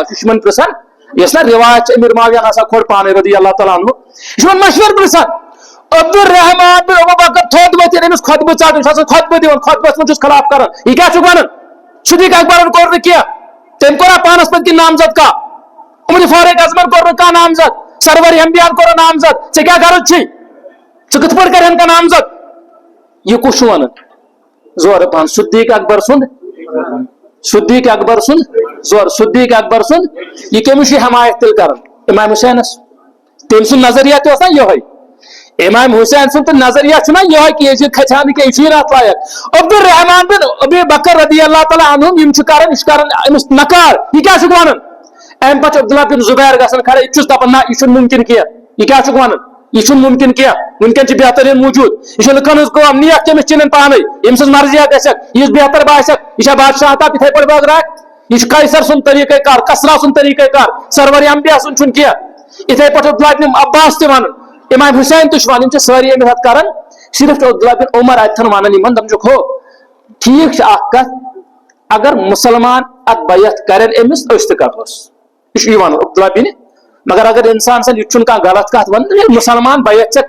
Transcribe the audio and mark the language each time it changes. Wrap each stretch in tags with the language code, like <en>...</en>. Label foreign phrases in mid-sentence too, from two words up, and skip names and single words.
<ks>چھُ یِمن پرژھان یۄس نا روایت چھِ امیر معاویہ ہسا کھوٚر پانے</ks> <ar>رضی اللہ تعالیٰ عنہ</ar> <ks>یہِ چھُ یِمن مشور پرژھان عبدالرحمان بن ابوبکر تھوٚد ؤتھِتھ أمِس خۄطبہٕ ژٹُن یہِ چھُ آسان خۄطبہٕ دِوان خۄطبس منٛز چھُس خلاف کران یہِ کیٛاہ چھُکھ ونان صدیق اکبرن کوٚر نہٕ کینٛہہ تٔمۍ کوٚرا پانس پتہٕ کِنہٕ نامزد کانٛہہ عمر فاروق اعظمن کوٚر نہٕ کانٛہہ نامزد سرور انبیاہن کوٚر نامزد ژےٚ کیٛاہ غرض چھُے ژٕ کِتھ پٲٹھۍ کرہن کانٛہہ نامزد یہِ کُس چھُ ونان زورٕ پہن صدیق اکبر سُنٛد یہِ کٔمِس چھُ حمایت تیٚلہِ کران امام حسینس تٔمۍ سُنٛد نظریہ تہِ اوس نا یِہوے امام حسین سُنٛد تہٕ نظریہ چھُ نا یِہوے کہِ یزیٖد کھژِ ہا نہٕ کینٛہہ یہِ چھُے نہٕ اتھ لایق عبدالرحمان بن ابی بکر</ks> <ar>رضی اللہ تعالیٰ عنہُم</ar> <ks>یِم چھِ کران یہِ چھُ کران أمِس نکار یہِ کیٛاہ چھُکھ ونان امہِ پتہٕ چھُ عبداللہ بن زبیر گژھان کھڑا یہِ چھُس دپان نہ یہِ چھُنہٕ ممکن کینٛہہ یہِ کیٛاہ چھُکھ ونان یہِ چھُنہٕ ممکن کینٛہہ وٕنکٮ۪ن چھِ بہتریٖن موٗجوٗد یہِ چھِ لُکن ہٕنٛز کٲم نیک کٔمِس چِنن پانے ییٚمہِ سٕنٛز مرضیا گژھکھ یُس بہتر باسٮ۪کھ یہِ چھا بادشاہ تاپ یِتھے پٲٹھۍ بٲگراوِ یہ قیصر سن طریقہ کار کسرا سن طریقہ کار سرور انبیاء سن چھن کیا اتھے پٲٹھۍ عبداللہ بن عباس تہِ ونان امام حسین تہِ چھُ ونان یِم چھِ سٲری أمِس اتھ کران صرف عبداللہ بن عمر اتھن ونان یِمن دپان چھُکھ ہو ٹھیٖک چھِ اکھ کتھ اگر مسلمان اتھ بیعت کرن أمِس أسۍ تہِ کرہوس یہِ چھُ یہِ ونان عبداللہ بن مگر اگر انسان سن یہِ چھُنہٕ کانٛہہ غلط کتھ ونان مسلمان بیعت ژےٚ</ks>